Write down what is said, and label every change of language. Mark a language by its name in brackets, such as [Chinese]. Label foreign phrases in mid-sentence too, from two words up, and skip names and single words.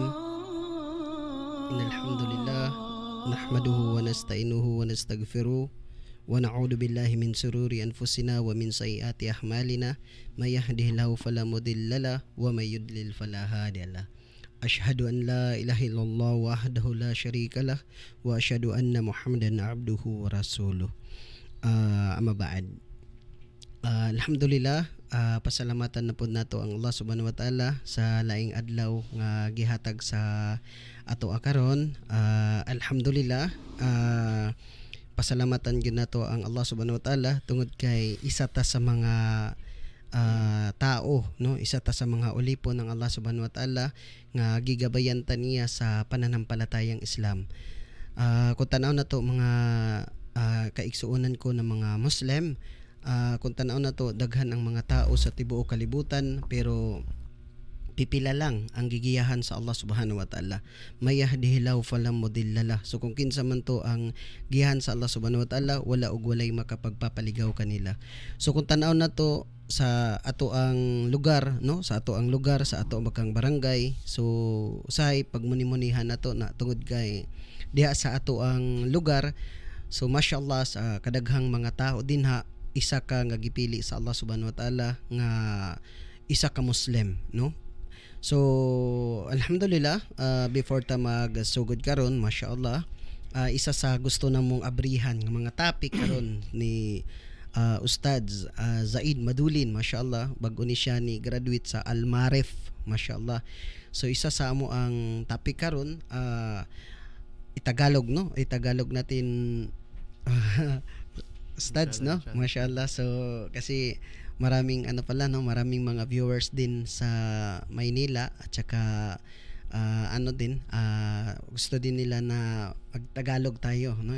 [Arabic] إن الحمد لله نحمده ونستعينه ونستغفره ونعوذ بالله من شرور أنفسنا ومن سيئات أعمالنا من يهده الله فلا مضل له ومن يضلل فلا هادي له. أشهد أن لا إله إلا الله وحده لا شريك له وأشهد أن محمدا عبده ورسوله. أما بعد. Alhamdulillah, [Cebuano] pasalamatan na po nato ang [Arabic] الله سبحانه وتعالى [Cebuano] sa laing adlaw nga gihatag sa ato karon. Alhamdulillah, pasalamatan gyud nato ang [Arabic] الله سبحانه وتعالى [Cebuano] tungod kay isa ta sa mga tao, no, isa ta sa mga ulipon ng [Arabic] الله سبحانه وتعالى [Cebuano] nga gigabayan ta niya sa pananampalatayang Islam. Kung tanaw na to mga kaiksuunan ko ng mga Muslim, kung tanaw na to, daghan ang mga tao sa tibuok kalibutan, pero pipila lang ang gigiyahan sa [Arabic] الله سبحانه وتعالى. من يهده الله فلا مضل له. [Cebuano] So kung kinsa man to ang giyahan sa [Arabic] الله سبحانه وتعالى, [Cebuano] wala og walay makapagpapaligaw kanila. So kung tanaw na to sa ato ang lugar, no, sa ato ang lugar, sa ato ang barangay, so usahay pagmuni-munihan nato na tungod kay diha sa ato ang lugar, so mashallah sa kadaghang mga tao dinha, isa ka nga gipili sa [Arabic] الله سبحانه وتعالى [Cebuano] nga isa ka Muslim, no? So alhamdulillah, before ta magsugod karon, mashallah, isa sa gusto namong abrihan nga mga topic karon ni Ustad Zaid Madulin, mashallah, bag-o ni siya ni graduate sa Al-Marif, mashallah. So isa sa amo ang topic karon, Itagalog, no? [Filipino] Itagalog natin Studs, no? Mashallah. So kasi maraming maraming mga viewers din sa Maynila at saka gusto din nila na magtagalog tayo, no?